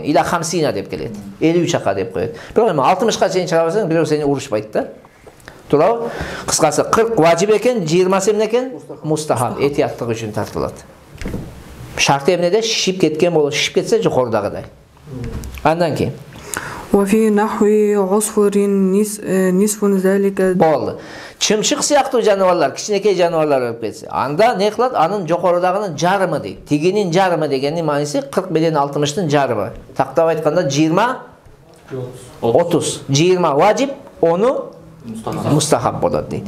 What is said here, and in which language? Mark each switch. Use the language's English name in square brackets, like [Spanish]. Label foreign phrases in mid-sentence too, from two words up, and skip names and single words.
[Kyrgyz] Иля 50 деп келет. 50 чака деп коет. Бирок эми 60ка чейин чыгарсаң, бирөө сени урушпайт да. Туурабы? Кыскасы 40 важип экен, 20 эмне экен? Мустахаб, этияттык үчүн тартылат. Шарты эмнеде? Шишип кеткен болот, шишип кетсе жогорудагыдай. Андан кийин [Arabic] وفي نحو عصفور نصف ذلك. [Kyrgyz] Болду. Чымчык сыяктуу жаныбарлар, кичинекей жаныбарлар өлүп кетсе, анда не кылат? Анын жогорудагынын жарымы дейт. Тигинин жарымы дегенин мааниси 40 менен 60тын жарымы. Тактап айтканда 20 30. 20 важип, 10 мустахаб болот дейт.